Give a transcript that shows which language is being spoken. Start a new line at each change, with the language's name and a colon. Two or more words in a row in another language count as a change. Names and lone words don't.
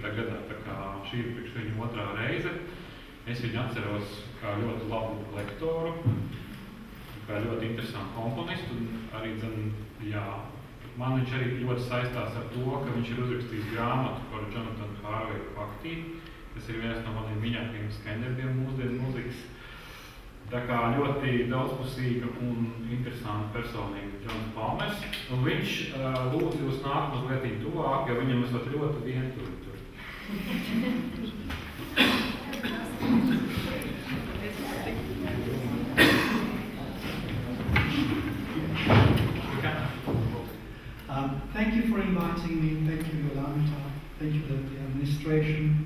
Latvian: gadā, tā kā šī ir priekš viņa otrā reize. Es viņu atceros kā ļoti labu lektoru, kā ļoti interesantu komponistu, un arī, man viņš arī ļoti saistās ar to, ka viņš ir uzrakstījis grāmatu par Jonathan Harveyu Faktī, kas ir viens no maniem mīļākajiem skaņdarbiem mūsdienu mūzikas. Tā kā ļoti daudzpusīga un interesanta personīga Džons Palmers, un viņš lūdzu jūs nākt mazliet tuvāk, jo viņam esat ļoti vienturi tur.
English: Thank you for inviting me. Thank you, Yolanta. Thank you, the administration.